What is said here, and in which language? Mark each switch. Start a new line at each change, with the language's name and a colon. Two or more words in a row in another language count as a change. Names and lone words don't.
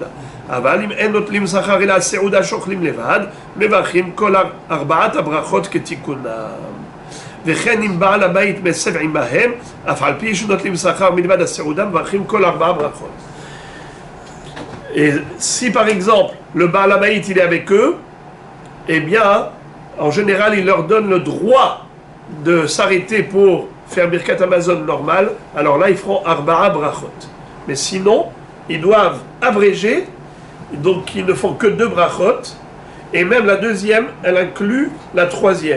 Hebrew: אבל אם אין נוטלים שכר אלא הסעודה שאוכלים לבד, מברכים כל 4 הברכות כתיקונם. וכן אם בעל הבית מסב עמהם, אף על פי שנוטלים שכר מלבד הסעודה, מברכים כל 4 brakot.
French: Et si par exemple le
Hebrew: בעל הבית
French: il est avec eux, eh bien en général il leur donne le droit de s'arrêter pour faire
Hebrew: ברכת המזון
French: normal, alors là ils feront 4 brachot. Mais sinon ils doivent abréger, donc ils ne font que 2 brachot, et même la deuxième elle inclut la troisième.